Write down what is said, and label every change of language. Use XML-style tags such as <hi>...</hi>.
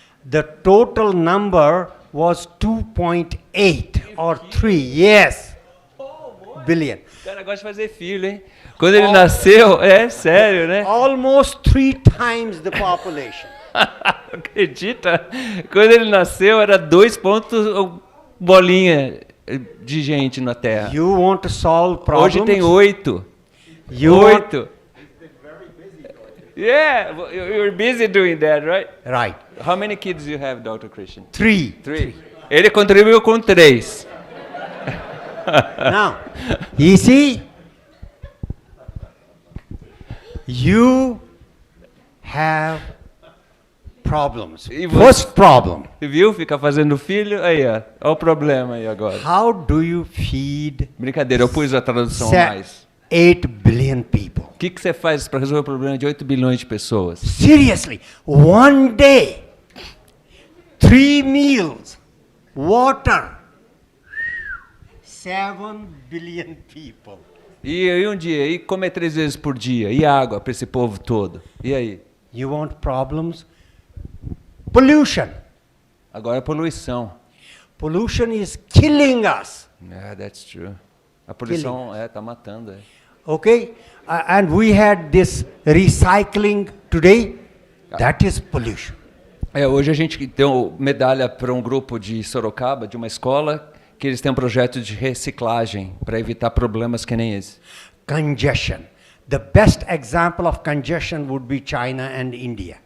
<en>the total number was 2.8 or 3, yes, billion.</en> <pt>o cara gosta de fazer filho, hein? Quando ele nasceu, é sério, né?</pt> <en>Almost 3 times the population.</en> <pt>Acredita? Quando ele nasceu, era 2 pontos bolinha de gente na Terra.</pt> <en>You want to solve problems?</en> <pt>Hoje tem 8.</pt> <en>You want-</en> <pt>8.</pt> <en>Yeah, you're busy doing that, right? Right. How many kids you have, Dr. Krishen? 3.</en> <pt>3. Ele contribuiu com 3.</pt> <en>Now, you see, you have problems.</en> <pt>E você-</pt> <en>First problem,</en> <pt>Viu? Fica fazendo filho. Aí, ó. Olha o problema aí agora.</pt> <en>how do you feed</en> <pt>Brincadeira, eu pus a tradução a mais.</pt> <en>8 billion people?</en> <pt>O que você faz para resolver o problema de 8 bilhões de pessoas?</pt> <en>Seriously, one day, 3 meals, water, 7 billion people.</en> <pt>E aí um dia, e comer 3 vezes por dia, e água para esse povo todo. E aí?</pt> <en>You want problems? Pollution.</en> <pt>Agora é poluição.</pt> <en>Pollution is killing us. Yeah, that's true.</en> <pt>A poluição tá matando. É.</pt> <en>Okay? And we had this recycling today. That is pollution.</en> <pt>Hoje a gente deu medalha para um grupo de Sorocaba, de uma escola, que eles têm um projeto de reciclagem para evitar problemas que nem esse.</pt> <en>Congestion. The best example of congestion would be China and India.</en>